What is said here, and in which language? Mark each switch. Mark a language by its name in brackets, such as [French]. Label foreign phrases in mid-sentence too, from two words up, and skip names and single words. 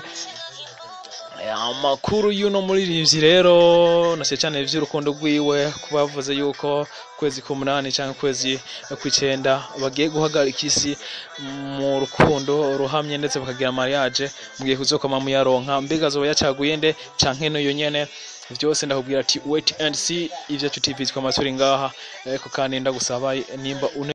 [Rundi] Amakuru yuno muririmbyi rero nase cyane ivy'urukundo rwiwe kubavuze yuko kwezi k'8 cyangwa kwezi k'9 bagiye guhagarika isi mu rukundo ruhamye ndetse bakagira mariage mugiye kuzokoma mu yaronka mbega zo yacaguye nde canke no yonyene byose ndakubwira ati [English] wait and see [Rundi] Ivyacu TV twamasuri ngaha ariko kandi ndagusaba nimba